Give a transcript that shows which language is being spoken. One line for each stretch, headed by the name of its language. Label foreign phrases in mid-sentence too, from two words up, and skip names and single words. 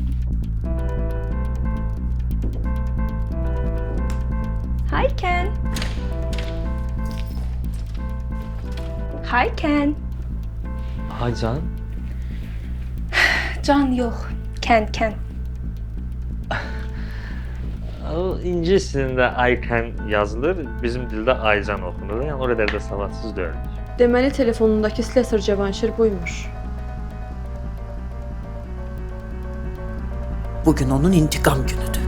English: Hi Ken. Hi Ken. Hay Can.
Azerbaijani: Can yok. Ken. O İngilis dilində Aycan yazılır, bizim dildə Aycan oxunur. Yəni o qədər də savadsız deyil. Deməli telefonundakı Slesser Cavanşir buymuş. Bugün onun intikam günüdür.